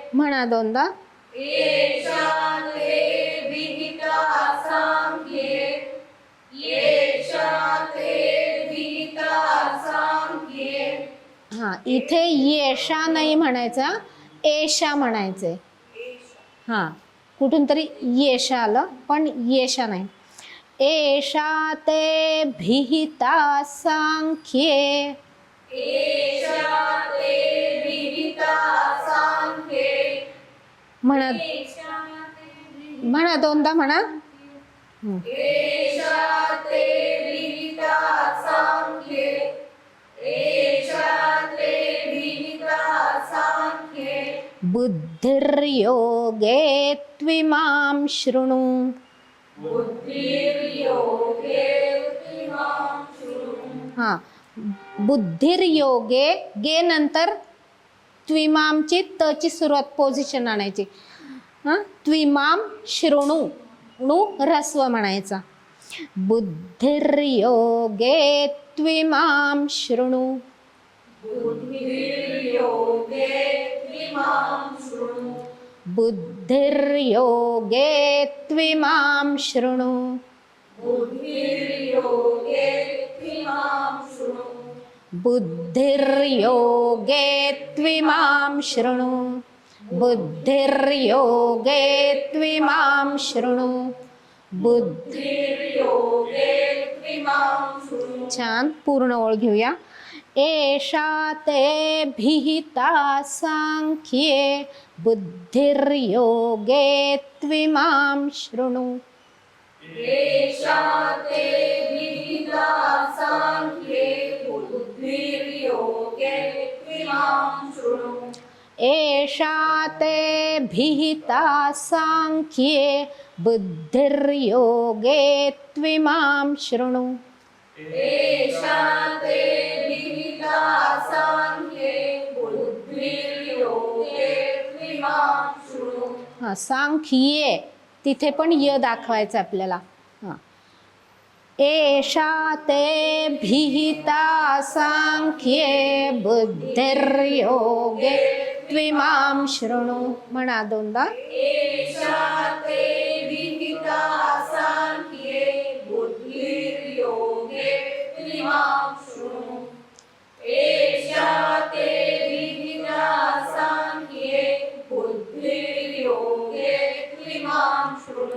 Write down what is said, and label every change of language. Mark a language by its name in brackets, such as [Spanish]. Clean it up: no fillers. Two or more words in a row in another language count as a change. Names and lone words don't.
[Marathi] म्हणा दोनदा. [Sanskrit] एषा ते भिहिता सांख्ये, एषा ते भिहिता सांख्ये. [Marathi] हा, इथे येशा नाही म्हणायचा, एशा म्हणायचे. हा, कुठून तरी येशा आलं पण येशा नाही. [Sanskrit] एषा ते भिहिता सांख्ये, एषा ते भिहिता सांख्ये. [Marathi] म्हणा म्हणा दोनदा म्हणा. [Sanskrit] एषा ते भिहिता सांख्ये, एषा ते भिहिता सांख्ये. बुद्धिर्योगे त्विमां शृणु, बुद्धिर्योगे त्विमां शृणु. [Marathi] हा, बुद्धिर्योगे गे नंतर त्विमामची तची सुरुवात पोझिशन आणायची. [Sanskrit] त्विमाम शृणु, [Marathi] णू ह्रस्व म्हणायचा. [Sanskrit] बुद्धिर्योगे त्विमां शृणु, बुद्धिर्योगे त्विमां शृणु, बुद्धिर्योगे त्विमां शृणु, बुद्धिर्योगे त्विमां शृणु, बुद्धिर्योगे त्विमां शृणु, बुद्धिर्योगे त्विमां शृणु, बुद्धिर्योगे त्विमां शृणु. [Marathi] छान, पूर्ण ओळ घेऊया. [Sanskrit] एषा ते भिहिता सांख्ये, बुद्धिर्योगे त्विमां शृणु, एषा ते भिहिता सांख्ये, बुद्धिर्योगे त्विमां शृणु, एषा ते भिहिता सांख्ये, बुद्धिर्योगे त्विमां शृणु, एषा ते भिहिता सांख्ये, बुद्धिर्योगे त्विमां शृणु. [Marathi] हा, सांख्ये तिथे पण य दाखवायचं आपल्याला. हा, [Sanskrit] एषा ते भिहिता सांख्ये, बुद्धिर्योगे त्विमां शृणु. [Marathi] म्हणा दोनदा. [Sanskrit] एषा ते भिहिता सांख्ये, बुद्धिर्योगे त्विमां शृणु, एषा ते भिहिता सांख्ये, बुद्धिर्योगे त्विमां शृणु.